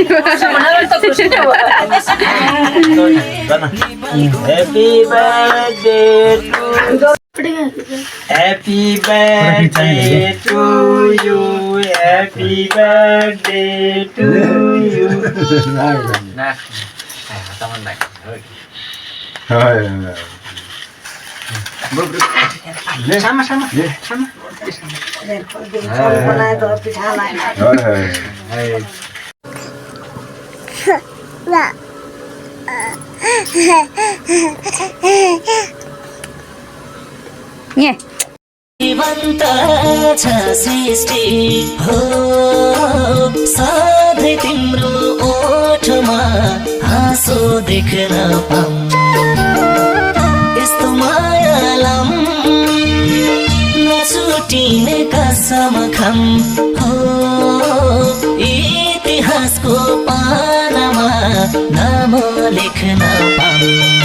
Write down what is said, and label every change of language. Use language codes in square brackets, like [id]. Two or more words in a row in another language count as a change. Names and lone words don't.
[en] Happy birthday to Happy birthday to you. Happy birthday to you. [id] Nah, teman baik. Sama-sama. Sama. Nie. [ne] जीवन्त छ सृष्टि हो सधैँ तिम्रो ओठमा हाँसो देख्न पाऊँ यस्तो मायालम नछुटिने कसम खम हो इतिहासको पानामा नाम लेख्न पाऊँ